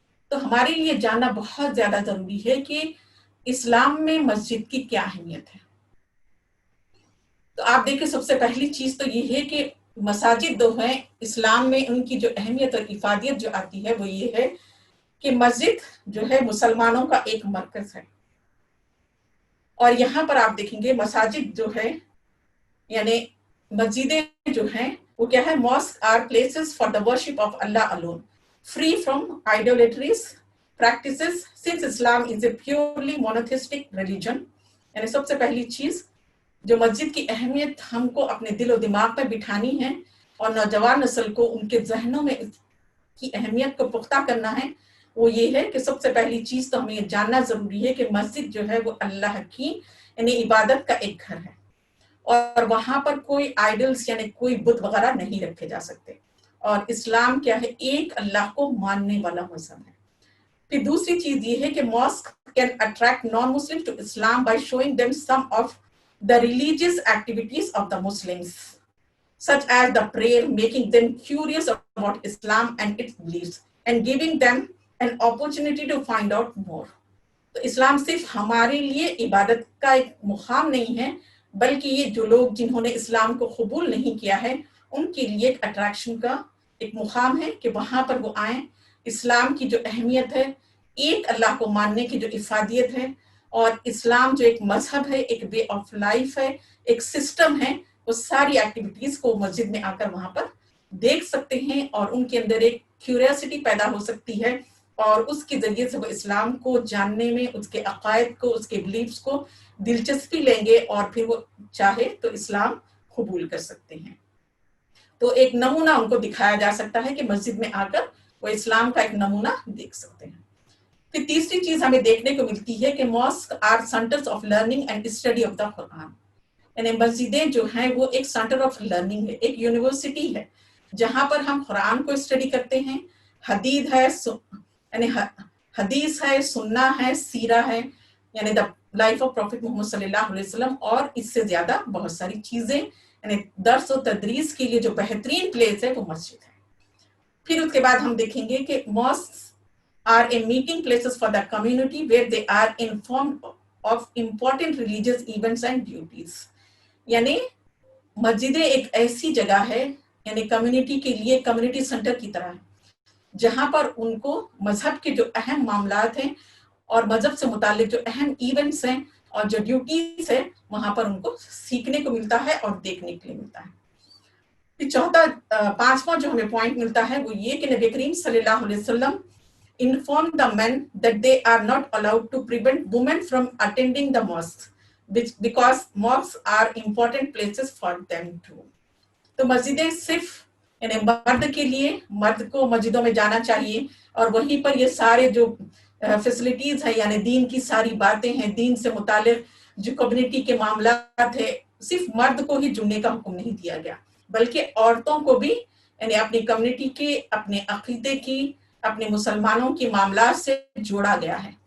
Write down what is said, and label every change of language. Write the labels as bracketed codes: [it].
[ur] تو ہمارے لیے جاننا بہت زیادہ ضروری ہے کہ اسلام میں مسجد کی کیا اہمیت ہے. تو آپ دیکھیں سب سے پہلی چیز تو یہ ہے کہ مساجد جو ہیں اسلام میں ان کی جو اہمیت اور افادیت جو آتی ہے وہ یہ ہے کہ مسجد جو ہے مسلمانوں کا ایک مرکز ہے. اور یہاں پر آپ دیکھیں گے مساجد جو ہے یعنی مسجدیں جو ہیں وہ کیا ہے، [en] mosques are places for the worship of Allah alone, free from idolatries practices, since Islam is a purely monotheistic religion. [ur] یعنی سب سے پہلی چیز جو مسجد کی اہمیت ہم کو اپنے دل و دماغ میں بٹھانی ہے اور نوجوان نسل کو ان کے ذہنوں میں اس کی اہمیت کو پختہ کرنا ہے، وہ یہ ہے کہ سب سے پہلی چیز تو ہمیں یہ جاننا ضروری ہے کہ مسجد جو ہے وہ اللہ کی یعنی عبادت کا ایک گھر ہے، اور وہاں پر کوئی آئیڈلز یعنی کوئی بت وغیرہ نہیں رکھے جا سکتے. اور اسلام کیا ہے، ایک اللہ کو ماننے والا مذہب ہے. پھر دوسری چیز یہ ہے کہ [en] mosque can attract non-Muslims to Islam by showing them some of the religious activities of the Muslims, such as the prayer, making them curious about Islam and its beliefs, and giving them an opportunity to find out more. [ur] تو اسلام صرف ہمارے لیے عبادت کا ایک مقام نہیں ہے، بلکہ یہ جو لوگ جنہوں نے اسلام کو قبول نہیں کیا ہے ان کے لیے ایک اٹریکشن کا ایک مقام ہے کہ وہاں پر وہ آئیں، اسلام کی جو اہمیت ہے، ایک اللہ کو ماننے کی جو افادیت ہے، اور اسلام جو ایک مذہب ہے، ایک وے آف لائف ہے، ایک سسٹم ہے، وہ ساری ایکٹیویٹیز کو مسجد میں آ کر وہاں پر دیکھ سکتے ہیں، اور ان کے اندر ایک کیوریاسٹی پیدا ہو سکتی ہے، اور اس کے ذریعے سے وہ اسلام کو جاننے میں، اس کے عقائد کو، اس کے بلیفز کو دلچسپی لیں گے، اور پھر وہ چاہے تو اسلام قبول کر سکتے ہیں. تو ایک نمونہ ان کو دکھایا جا سکتا ہے کہ مسجد میں آ کر وہ اسلام کا ایک نمونہ دیکھ سکتے ہیں. پھر تیسری چیز ہمیں دیکھنے کو ملتی ہے کہ [en] mosques are centers of learning and study of the Quran. [ur] یعنی مسجدیں جو ہیں وہ ایک سینٹر آف لرننگ ہے، ایک یونیورسٹی ہے جہاں پر ہم قرآن کو اسٹڈی کرتے ہیں، حدیث ہے یعنی حدیث ہے، سننا ہے، سیرہ ہے یعنی [en] the life of prophet [ur] محمد صلی اللہ علیہ وسلم، اور اس سے زیادہ بہت ساری چیزیں. یعنی درس و تدریس کے لیے جو بہترین پلیس ہے وہ مسجد ہے. پھر اس کے بعد ہم دیکھیں گے کہ [en] mosques are a meeting places for the community where they are informed of important religious events and duties. [ur] یعنی مسجدیں ایک ایسی جگہ ہے یعنی کمیونٹی کے لیے کمیونٹی سینٹر کی طرح ہے جہاں پر ان کو مذہب کے جو اہم معاملات ہیں اور مذہب سے متعلق جو اہم ایونٹس ہیں اور جو ڈیوٹیز ہیں وہاں پر ان کو سیکھنے کو ملتا ہے اور دیکھنے کے لیے ملتا ہے. پھر پانچواں جو ہمیں پوائنٹ ملتا ہے وہ یہ کہ نبی کریم صلی اللہ علیہ وسلم [en] informed the men that they are not allowed to prevent women from attending the mosques, because mosques are important places for them too. [ur] تو مسجدیں صرف یعنی مرد کے لیے، مرد کو مسجدوں میں جانا چاہیے، اور وہیں پر یہ سارے جو فیسلٹیز ہیں یعنی دین کی ساری باتیں ہیں، دین سے متعلق جو کمیونٹی کے معاملات ہیں، صرف مرد کو ہی جڑنے کا حکم نہیں دیا گیا بلکہ عورتوں کو بھی یعنی اپنی کمیونٹی کے، اپنے عقیدے کی، اپنے مسلمانوں کے معاملات سے جوڑا گیا ہے.